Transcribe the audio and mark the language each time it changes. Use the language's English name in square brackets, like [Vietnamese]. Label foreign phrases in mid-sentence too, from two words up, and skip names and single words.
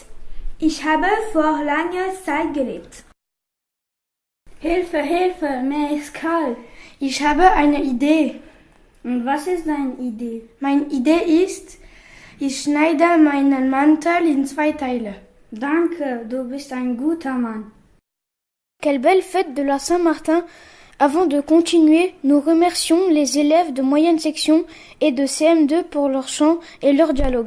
[German] Ich habe vor langer Zeit gelebt. Hilfe, Hilfe, mir ist kalt. Ich habe eine Idee. Und was ist deine Idee? Meine Idee ist, ich schneide meinen Mantel in 2 Teile. Danke, du bist ein guter Mann. [French] Quelle belle fête de la Saint-Martin! Avant de continuer, nous remercions les élèves de moyenne section et de CM2 pour leur chant et leur dialogue.